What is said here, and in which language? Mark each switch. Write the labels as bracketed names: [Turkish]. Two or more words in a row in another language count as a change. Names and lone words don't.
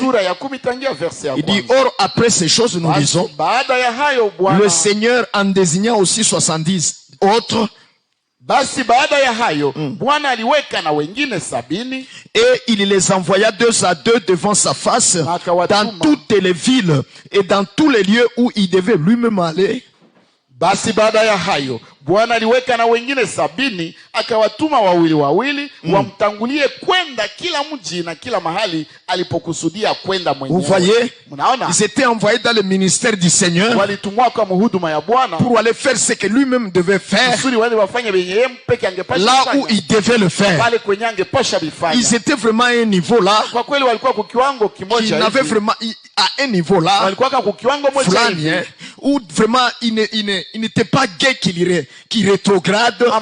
[French] Il dit, or après ces choses nous lisons, le Seigneur en désignant aussi 70 autres, et il les envoya 2 à 2 devant sa face dans toutes les villes et dans tous les lieux où il devait lui-même aller. [Swahili] Basi baada ya hayo Bwana aliweka na wengine 70 akawatuma wawili wamtangulie kwenda kila mji na kila mahali alipokusudia kwenda mwenyewe. [French] Vous voyez, ils étaient envoyés dans le ministère du Seigneur [Swahili] walitumwa kwa huduma ya Bwana [French] pour aller faire ce que lui-même devait faire là où il devait le faire. Ils étaient vraiment à un niveau là qui n'avait vraiment à un niveau là où vraiment il n'était pas gai qu'il rétrograde.